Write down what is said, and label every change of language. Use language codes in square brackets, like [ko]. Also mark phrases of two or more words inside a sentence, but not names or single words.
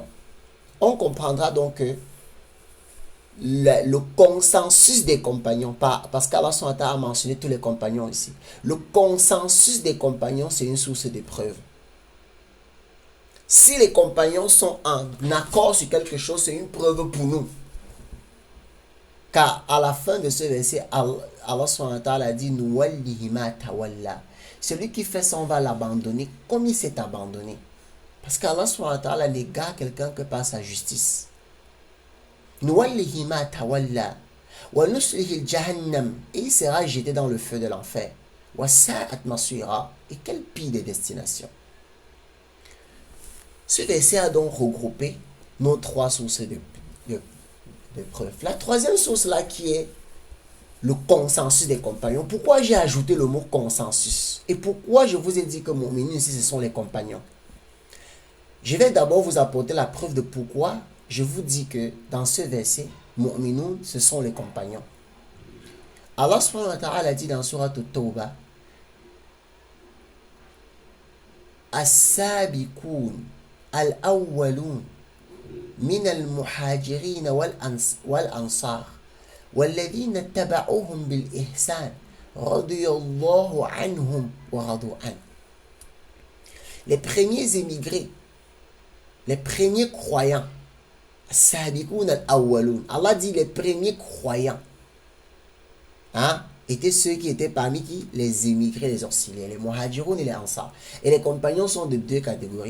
[fr] On comprendra donc que le consensus des compagnons, parce qu'Allah a mentionné tous les compagnons ici. Le consensus des compagnons, c'est une source de preuve. Si les compagnons sont en accord sur quelque chose, c'est une preuve pour nous. Car à la fin de ce verset, Allah a dit [ar] نوله ما تولى. [fr] Celui qui fait ça, on va l'abandonner comme il s'est abandonné. Parce qu'Allah n'égare quelqu'un que par sa justice. [ar] نوله ما تولى ونصله جهنم, [fr] et il sera jeté dans le feu de l'enfer. [ar] وساءت مصيرا, [fr] et quelle pire des destinations. Ce verset a donc regroupé nos trois sources de preuves. La troisième source là qui est le consensus des compagnons. Pourquoi j'ai ajouté le mot consensus? Et pourquoi je vous ai dit que mon menu ici ce sont les compagnons? Je vais d'abord vous apporter la preuve de pourquoi je vous dis que dans ce verset, mu'minun, ce sont les compagnons. Allah [ar] سبحانه وتعالى [fr] dit dans Surat At-Tawbah, [ar] السابقون الأولون من المهاجرين والأنصار والذين اتبعوهم بالإحسان رضي الله عنهم ورضوا عنه. [fr] les premiers émigrés, les premiers croyants, Allah dit les premiers croyants, hein, étaient ceux qui étaient parmi qui? Les émigrés, les auxiliaires, les muhajiroun et les ansar. Et les compagnons sont de deux catégories.